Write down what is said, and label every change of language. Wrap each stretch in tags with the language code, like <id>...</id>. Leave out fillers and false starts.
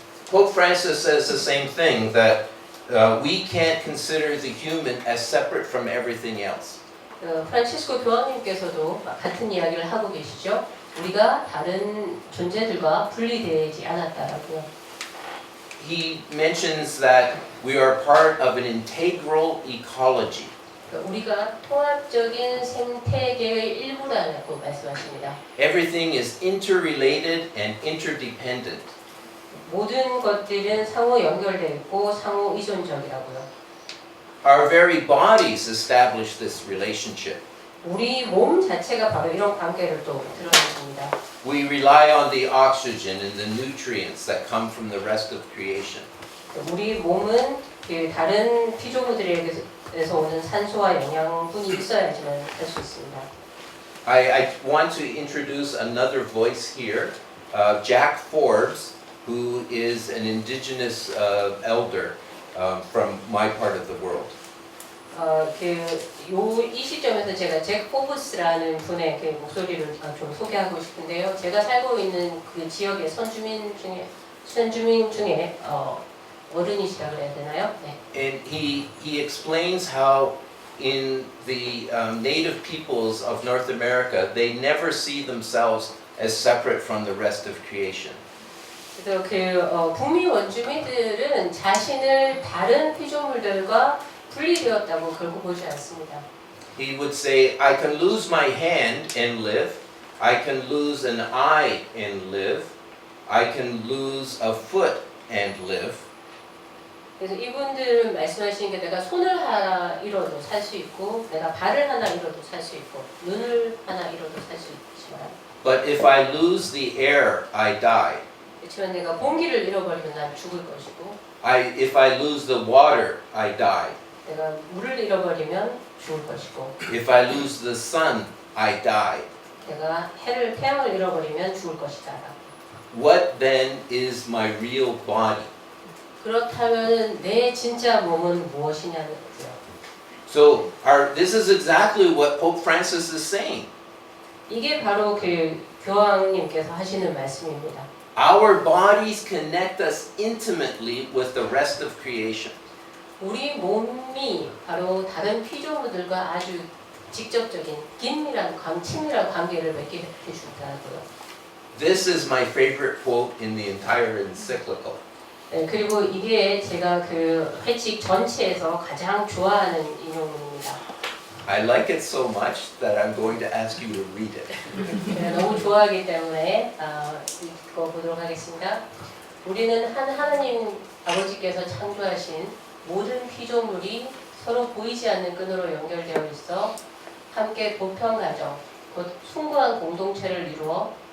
<en>Pope Francis says the same thing, that we can't consider the human as separate from everything else.</en> <ko>프란치스코 교황님께서도 같은 이야기를 하고 계시죠. 우리가 다른 존재들과 분리되지 않았다라고요.</ko> <en>He mentions that we are part of an integral ecology.</en> <ko>우리가 통합적인 생태계의 일부라고 말씀하십니다.</ko> <en>Everything is interrelated and interdependent.</en> <ko>모든 것들은 상호 연결되어 있고 상호 의존적이라고요.</ko> <en>Our very bodies establish this relationship.</en> <ko>우리 몸 자체가 바로 이런 관계를 또 드러내줍니다.</ko> <en>We rely on the oxygen and the nutrients that come from the rest of creation.</en> <ko>우리 몸은 그 다른 피조물들에게서 오는 산소와 영양분이 있어야지만 할 수 있습니다.</ko> <en>I want to introduce another voice here, Jack Forbes, who is an indigenous elder from my part of the world.</en> <ko>이 시점에서 제가 잭 포브스라는 분의 그 목소리를 좀 소개하고 싶은데요. 제가 살고 있는 그 지역의 선주민 중에 어른이시라 그래야 되나요? 네.</ko> <en>And he explains how in the native peoples of North America, they never see themselves as separate from the rest of creation.</en> <ko>그래서 북미 원주민들은 자신을 다른 피조물들과 분리되었다고 결코 보지 않습니다.</ko> <en>He would say, I can lose my hand and live. I can lose an eye and live. I can lose a foot and live.</en> <ko>그래서 이분들은 말씀하시는 게 내가 손을 하나 잃어도 살 수 있고 내가 발을 하나 잃어도 살 수 있고 눈을 하나 잃어도 살 수 있지만</ko> <en>But if I lose the air, I die.</en> <ko>그렇지만 내가 공기를 잃어버리면 난 죽을 것이고</ko> <en>If I lose the water, I die.</en> <ko>내가 물을 잃어버리면 죽을 것이고</ko> <en>If I lose the sun, I die.</en> <ko>내가 태양을 잃어버리면 죽을 것이다.</ko> <en>What then is my real body?</en> <ko>그렇다면 내 진짜 몸은 무엇이냐는 거죠.</ko> <en>So this is exactly what Pope Francis is saying.</en> <ko>이게 바로 그 교황님께서 하시는 말씀입니다.</ko> <en>Our bodies connect us intimately with the rest of creation.</en> <ko>우리 몸이 바로 다른 피조물들과 아주 직접적인 친밀한 관계를 맺게 해준다고요.</ko> <en>This is my favorite quote in the entire encyclical.</en> <ko>네, 그리고 이게 제가 그 회칙 전체에서 가장 좋아하는 인용문입니다.</ko> <en>I like it so much that I'm going to ask you to read it.</en> <ko>너무 좋아하기 때문에 읽어보도록 하겠습니다. 우리는 한 하나님 아버지께서 창조하신 모든 피조물이 서로 보이지 않는 끈으로 연결되어 있어 함께 보편 가정, 곧 숭고한 공동체를 이루어</ko>